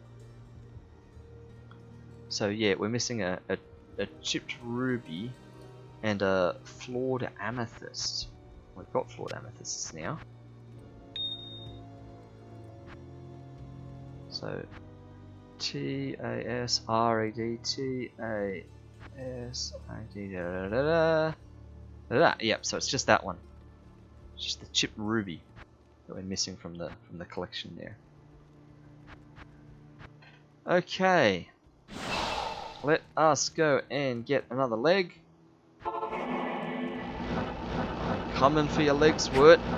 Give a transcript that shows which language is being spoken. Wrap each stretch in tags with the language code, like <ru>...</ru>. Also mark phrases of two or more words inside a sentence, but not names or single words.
<en>So yeah, we're missing a chipped ruby and a flawed amethyst. We've got flawed amethysts now. So T-A-S-R-E-D T-A-S-I-D da-da-da-da. Yep, so it's just that one. It's just the chipped ruby that we're missing from the collection there. Okay. Let us go and get another leg. I'm coming for your legs, Wirt.</en>